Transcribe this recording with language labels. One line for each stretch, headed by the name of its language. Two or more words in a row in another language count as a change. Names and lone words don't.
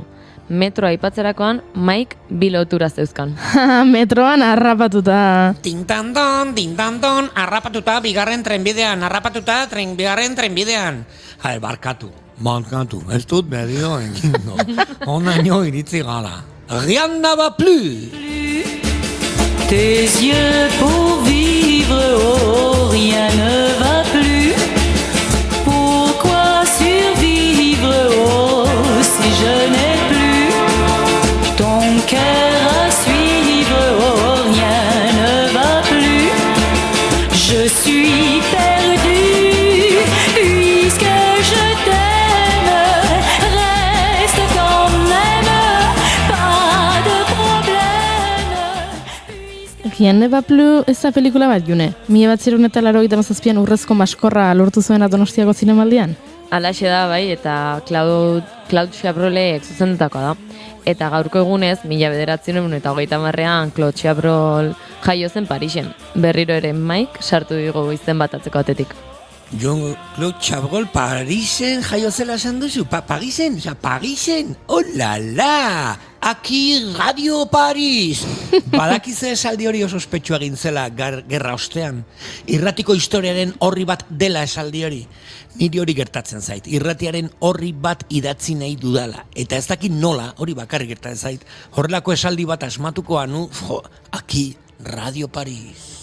Basque: Metroa aipatzerakoan, Mike bi lotura zeuzkan. Metroan harrapatuta. Dintandon, harrapatuta bigarren trenbidean, bigarren trenbidean. Barkatu, ez dut bedio egingo. Onaino iritzi gala.
French: Rien ne va plus. Tes yeux pour vivre, oh, rien ne va plus. Pourquoi survivre, oh, si je n'ai plus ton cœur à suivre, oh, rien ne va plus. Je suis perdue, puisque je t'aime, reste quand même, pas de problème.
Basque: Rien ne va plus ez da pelikula bat, June. 1987an Urrezko Maskorra lortu zuena Donostiako zinemaldian. Alaxe da, bai, eta Claude Chabrolek zuzendutakoa da. Eta gaurko egunez, 1930an Claude Chabrol jaio zen Parisen. Berriro ere Mike sartu digu izen bat atzeko atetik. Jon Claude Chabrol Parisen jaio zela esan duzu? Parisen?
French: Oh la la! Aki Radio Paris!
Basque: Badakize esaldi hori oso ospetsua egin zela gerra ostean. Irratiko historiaren horri bat dela esaldi hori. Niri hori gertatzen zait. Irratiaren horri bat idatzi nahi dudala. Eta ez dakit nola hori bakarrik gertatzen zait. Horrelako esaldi bat asmatuko anu,
French: Aki Radio Paris.